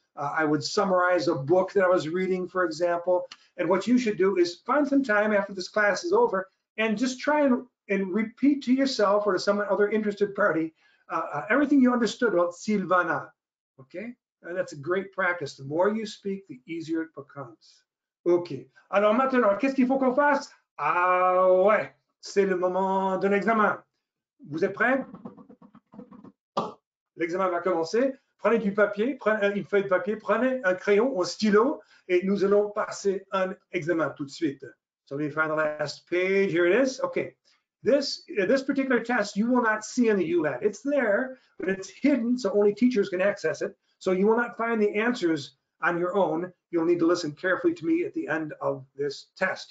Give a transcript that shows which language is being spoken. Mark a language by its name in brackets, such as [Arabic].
[English] I would summarize a book that I was reading, for example. And what you should do is find some time after this class is over and just try and repeat to yourself or to some other interested party everything you understood about Silvana. Okay? That's a great practice. The more you speak, the easier it becomes. OK. [French] Alors maintenant, qu'est-ce qu'il faut qu'on fasse? Ah ouais, c'est le moment de l'examen. Vous êtes prêts? L'examen va commencer. Prenez du papier, prenez une feuille de papier, prenez un crayon, un stylo, et nous allons passer un examen tout de suite. [English] So let me find the last page. Here it is. OK. This particular test you will not see in the ULAT. It's there, but it's hidden, so only teachers can access it. So you will not find the answers on your own. You'll need to listen carefully to me at the end of this test.